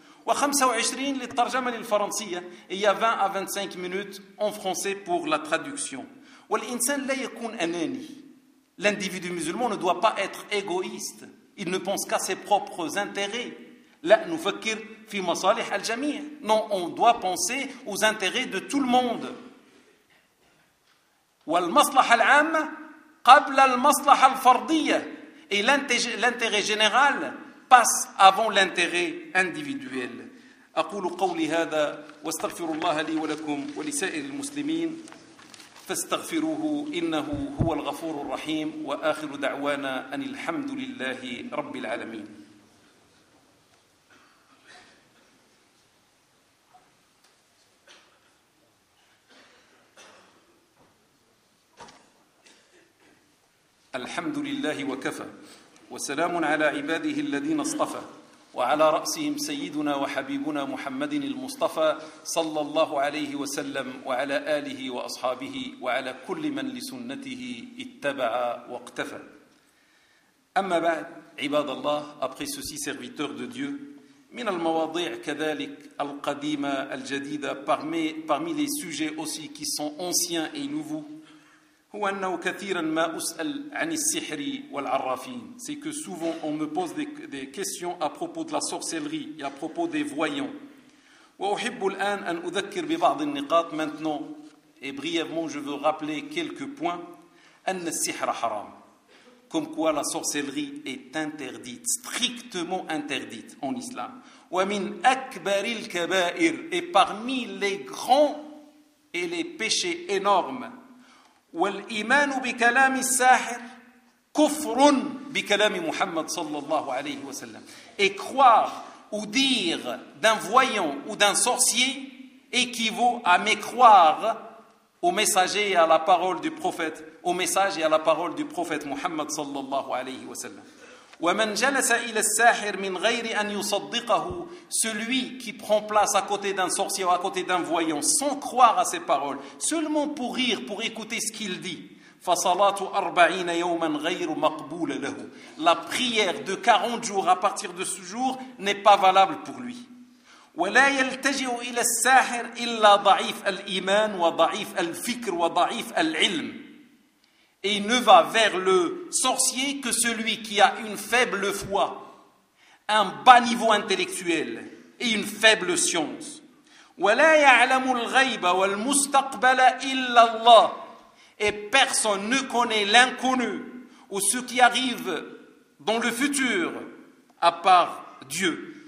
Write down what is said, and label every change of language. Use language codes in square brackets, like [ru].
[ar] وخمسة وعشرين للترجمة للفرنسية, [fr] et il y a 20 à 25 minutes en français pour la traduction. [ar] والإنسان لا يكون أناني, [fr] l'individu musulman ne doit pas être égoïste, il ne pense qu'à ses propres intérêts. [ar] لا نفكر في مصالح الجميع, [fr] non, on doit penser aux intérêts de tout le monde. [ar] والمصلحة العامة قبل المصلحة الفردية, [fr] et l'intérêt général passe avant l'intérêt individuel. [ar] أقول قولي هذا واستغفر الله لي ولكم ولسائر المسلمين فاستغفروه إنه هو الغفور الرحيم وآخر دعوانا أن الحمد لله رب العالمين. الحمد لله وكفى وسلام على عباده الذين اصطفى وعلى رأسهم سيدنا وحبيبنا محمد المصطفى صلى الله عليه وسلم وعلى آله وأصحابه وعلى كل من لسنته اتبع واقتفى. أما بعد عباد الله [fr] après ceci serviteur de Dieu [ar] من المواضيع كذلك القديمة الجديدة [fr] parmi les sujets aussi qui sont anciens et nouveaux [ar] هو أنه كثيرا ما أسأل عن السحر والعرافين. [fr] C'est que souvent on me pose des questions à propos de la sorcellerie et à propos des voyants. [ar] وأحب الآن أن أذكر ببعض النقاط [fr] maintenant et brièvement je veux rappeler quelques points. [ar] أن السحر حرام. [fr] Comme quoi la sorcellerie est interdite, strictement interdite en islam. [ar] ومن أكبر الكبائر [fr] et parmi les grands et les péchés énormes. [ar] والإيمان بكلام الساحر كفر بكلام محمد صلى الله عليه وسلم. [fr] Et croire ou dire d'un voyant ou d'un sorcier équivaut à mécroire au messager et à la parole du prophète, au message et à la parole du prophète محمد صلى الله عليه وسلم. [ar] ومن جلس إلى الساحر من غير أن يصدقه, [fr] celui qui prend place à côté d'un sorcier ou à côté d'un voyant sans croire à ses paroles, seulement pour rire, pour écouter ce qu'il dit, [ar] فصلاته 40 يوما غير مقبولة له. [fr] La prière de 40 jours à partir de ce jour n'est pas valable pour lui. [ar] ولا يلتجئ إلى الساحر إلا ضعيف الإيمان وضعيف الفكر وضعيف العلم. [fr] Et ne va vers le sorcier que celui qui a une faible foi, un bas niveau intellectuel et une faible science. [ar] وَلَا يَعْلَمُ الْغَيْبَ وَالْمُسْتَقْبَلَ إِلَّا اللَّهِ. [fr] Et personne ne connaît l'inconnu ou ce qui arrive dans le futur à part Dieu.